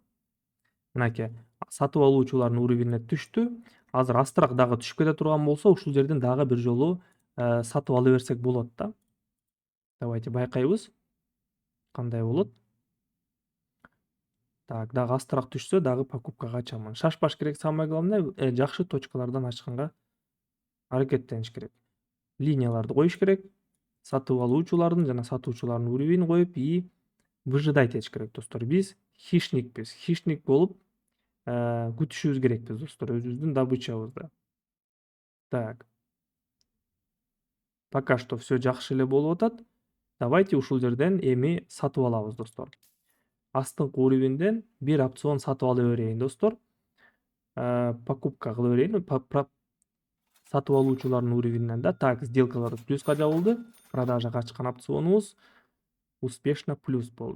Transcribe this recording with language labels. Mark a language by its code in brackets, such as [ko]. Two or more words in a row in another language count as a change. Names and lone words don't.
[ky] Мынакей сатып алуучулардын уровенине түштү. Азыр астыраак дагы түшүп кете турган болсо, ушул жерден дагы бир жолу сатып ала берсек болот да. Давайте байкайбыз кандай болот. Так, дагы астыраак түшсө, дагы покупкага ачамын. Шашпаш керек, [ru] самое главное, [ky] жакшы точкалардан ачканга аракеттениш керек. Линияларды коюш керек. Сатып алуучулардын жана сатуучулардын уровенин коюп [ru] и выжидать [ky] этиш керек достор. Биз хищникпиз. Хищник болуп күтүшүбүз керекпиз достор, өзүбүздүн добычабызды. Так. [ru] Пока что все [ky] жакшы эле болуп атат. Давайте ушул жерден эми сатып алабыз достор. Астыңкы уровенден бир опцион сатып ала берейин достор. Покупка кыла берейин. Сатып алуучулардын уровенинен да. Так, сделкалар плюска жабылды. Продажага ачкан опционубуз успешно плюс болду.